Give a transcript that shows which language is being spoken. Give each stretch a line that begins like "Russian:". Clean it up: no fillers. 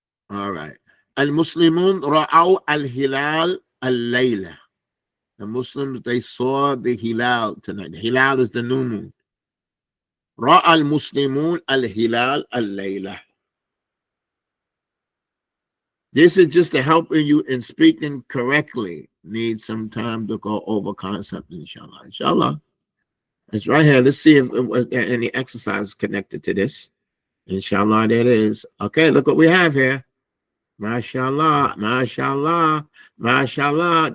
Arabic: All right. Al-Muslimun ra'aw al-hilal al-layla.
English: The Muslims, they saw the hilal tonight. The hilal is the new moon.
Arabic: رأى المسلمون الهلال الليلة.
English: This is just to helping you in speaking correctly. Need some time to go over concepts, inshallah. Inshallah. It's right here. Let's see if there any exercises connected to this. Inshallah, there it is. Okay, look what we have here. MashaAllah, MashaAllah, MashaAllah.